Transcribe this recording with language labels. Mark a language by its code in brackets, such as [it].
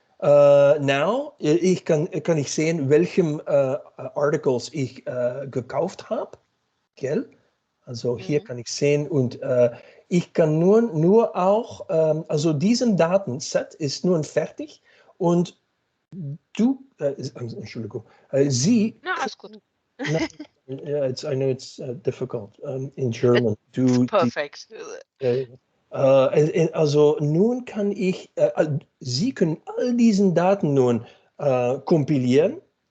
[de] Now, kann ich sehen, welchem Articles ich gekauft habe, gell? Also hier kann ich sehen und ich kann nur auch, also diesen Datenset ist nun fertig und du, Entschuldigung, Sie. Na, alles gut. [en] No, yeah, I know it's difficult in German. Perfect. [de] Also nun kann ich, Sie können all diesen Daten nun kompilieren.